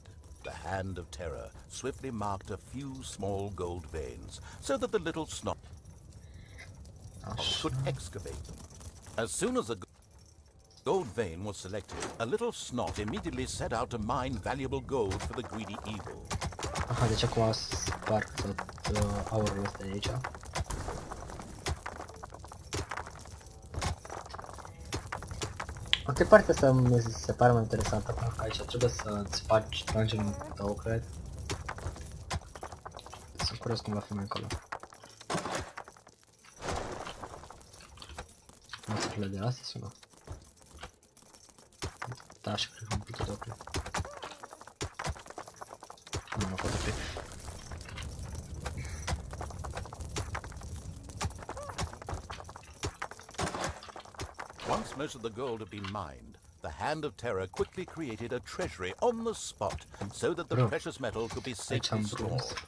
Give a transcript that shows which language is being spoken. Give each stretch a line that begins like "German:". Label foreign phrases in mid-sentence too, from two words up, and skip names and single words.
English: The hand of terror swiftly marked a few small gold veins, so that the little snot could excavate them. As soon as a gold vein was selected, a little snot immediately set out to mine valuable gold for the greedy evil.
Romanian: Aha, deci acum sparg tot aurul ăsta de aici. Ok, partea asta mi se pare mai interesantă, pentru că aici trebuie să-ți spargi dungeon-ul tău, cred. Sunt curios cum va fi mai încolo. Mațurile de astea sună. Da, și cred că am putut opri. Nu pot opri.
English: Once most of the gold had been mined, the hand of terror quickly created a treasury on the spot so that the precious metal could be safely stored.